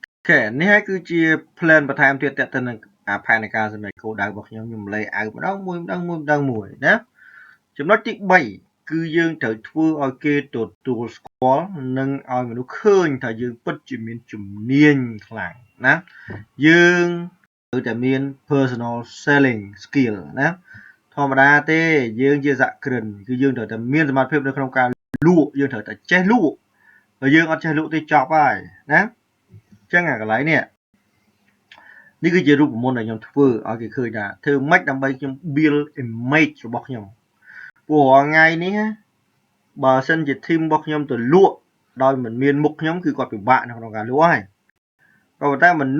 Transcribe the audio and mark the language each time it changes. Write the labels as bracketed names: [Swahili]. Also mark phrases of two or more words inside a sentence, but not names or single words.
[Khmer] នេះហើយគឺជា plan បន្ថែមទៀតទៅនឹងផែនការសម្រាប់គោលដៅរបស់ខ្ញុំខ្ញុំលេអាវម្ដងមួយណាចំណុចទី3គឺយើងត្រូវធ្វើឲ្យគេទទួលស្គាល់ និងឲ្យមនុស្សឃើញថាយើងពិតជាមានជំនាញខ្លាំងណាយើងត្រូវតែមាន [English] personal selling skill [Khmer] ណាធម្មតាទេ យើងជាសហគ្រិនគឺយើងត្រូវតែមានសមត្ថភាពនៅក្នុងការលក់យើងត្រូវតែចេះលក់បើយើងអត់ចេះលក់ទេចប់ហើយណាអញ្ចឹងអាកន្លែងនេះគឺជារូបមន្តដែលខ្ញុំធ្វើឲ្យគេឃើញថាធ្វើម៉េចដើម្បីខ្ញុំ [English] build image [Khmer] របស់ខ្ញុំព្រោះរាល់ថ្ងៃនេះបើសិនជា team របស់ខ្ញុំទៅលក់ដោយមិនមានមុខខ្ញុំគឺគាត់ពិបាកនៅក្នុងការលក់ហើយក៏ប៉ុន្តែមនុ